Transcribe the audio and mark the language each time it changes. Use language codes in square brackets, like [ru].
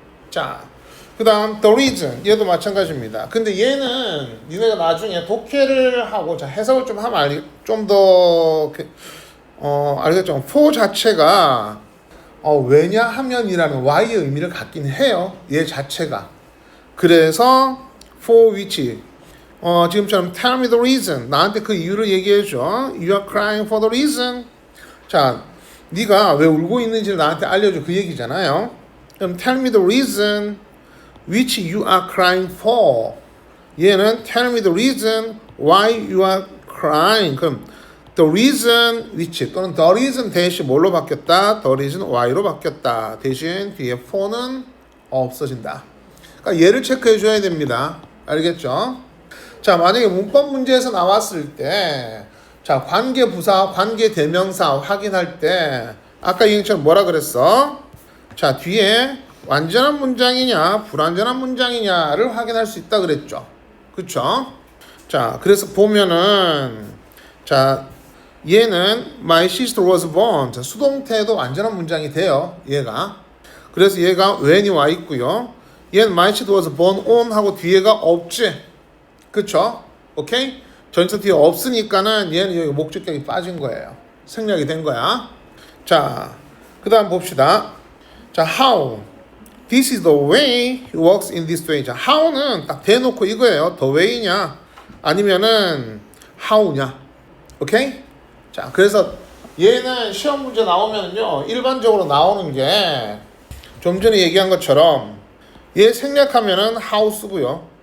[ko] 자, 그 다음 the reason. 얘도 마찬가지입니다. 근데 얘는 니네가 나중에 독해를 하고, 자, 해석을 좀 하면 좀 더 알겠죠? for 자체가 왜냐하면이라는 why의 의미를 갖긴 해요. 얘 자체가. 그래서 for which 지금처럼 [en] tell me the reason. [ko] 나한테 그 이유를 얘기해줘. [en] You are crying for the reason. [ko] 자, 네가 왜 울고 있는지를 나한테 알려줘. 그 얘기잖아요. 그럼 [en] tell me the reason which you are crying for. [ko] 얘는 [en] tell me the reason why you are crying. [ko] 그럼 the reason which 또는 the reason 대신 뭘로 바뀌었다? the reason why로 바뀌었다. 대신 뒤에 for는 없어진다. 그러니까 얘를 체크해 줘야 됩니다. 알겠죠? 자, 만약에 문법 문제에서 나왔을 때, 자, 관계 부사, 관계 대명사 확인할 때, 아까 얘기처럼 뭐라 그랬어? 자, 뒤에 완전한 문장이냐, 불완전한 문장이냐를 확인할 수 있다 그랬죠. 그쵸? 자, 그래서 보면은, 자, 얘는 [en] my sister was born. [ko] 자, 수동태도 완전한 문장이 돼요. 얘가. 그래서 얘가 when이 와 있고요. 얘는 [en] my sister was born on [ko] 하고 뒤에가 없지. 그쵸? 오케이? 전체 뒤에 없으니까는 얘는 여기 목적격이 빠진 거예요. 생략이 된 거야. 자, 그 다음 봅시다. 자, how. [en] This is the way he works in this way. [ko] 자, how는 딱 대놓고 이거예요. the way냐 아니면은 how냐. 오케이? 자, 그래서 얘는 시험 문제 나오면요 일반적으로 나오는 게 좀 전에 얘기한 것처럼 얘 생략하면은 how 쓰고요.